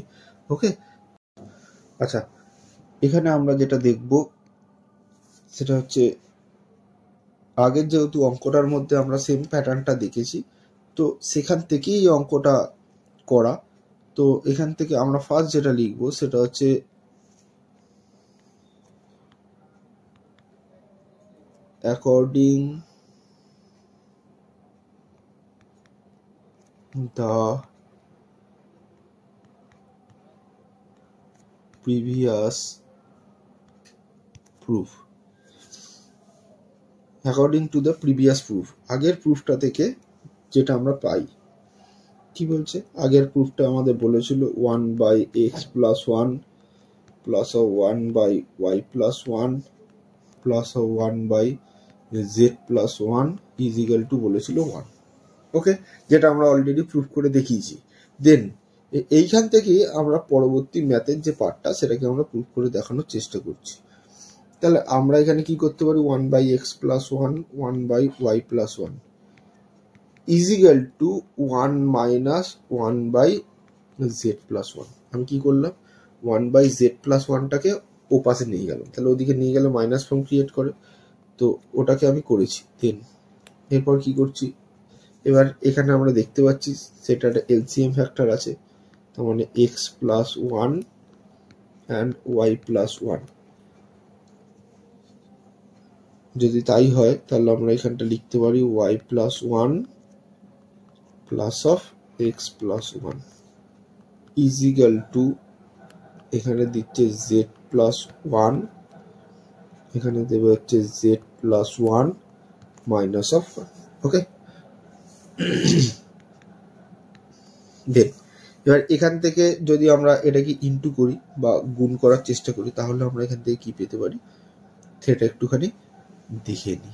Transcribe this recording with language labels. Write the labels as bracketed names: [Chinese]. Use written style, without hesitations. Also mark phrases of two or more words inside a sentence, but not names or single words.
[Bangla] ওকে, আচ্ছা, এখানে আমরা যেটা দেখব সেটা হচ্ছে আগের যেহেতু অঙ্কটার মধ্যে আমরা সেম প্যাটার্নটা দেখেছি, তো সেখান থেকেই এই অঙ্কটা করা। তো এখান থেকে আমরা ফার্স্ট যেটা লিখবো সেটা হচ্ছে [English] অ্যাকর্ডিং the previous proof, according to the previous proof, [Bangla] আগের প্রুফটা থেকে যেটা আমরা পাই। কি বলছে? আগের প্রুফটা আমাদের বলেছিল [English] 1/x plus 1 plus 1/y plus 1 plus 1/z plus 1 is equal to বলেছিল 1। [Bangla] ওকে, যেটা আমরা অলরেডি প্রুফ করে দেখিয়েছি। দেন এইখান থেকে আমরা পরবর্তী ম্যাথের যে পার্টটা সেটাকে আমরা প্রুফ করে দেখানোর চেষ্টা করছি। তাহলে আমরা এখানে কি করতে পারি? [English] 1/x plus 1 1/y plus 1 is equal to 1 minus 1/z plus 1। [Bangla] আমি কি করলাম? 1/z plus 1টাকে ও পাশে নিয়ে গেলাম, তাহলে ওদিকে নিয়ে গেলে মাইনাস ফর্ম ক্রিয়েট করে, তো ওটাকে আমি করেছি। দেন এরপর কি করছি? এবার এখানে আমরা দেখতে পাচ্ছি সেটা একটা এলসিএম ফ্যাক্টর আছে, তার মানে [English] x plus 1 and y plus 1। [Bangla] যদি তাই হয় তাহলে আমরা এখানটা লিখতে পারি [English] y plus 1 plus of x plus 1 is equal to, [Bangla] এখানে দিচ্ছে [English] z plus 1, [Bangla] এখানে দেবে হচ্ছে [English] z plus 1 minus of 1। [Bangla] ওকে, দেন এবার এখান থেকে যদি আমরা এটাকে ইনটু করি বা গুণ করার চেষ্টা করি তাহলে আমরা এখান থেকে কি পেতে পারি সেটা একটুখানি দেখে নিই।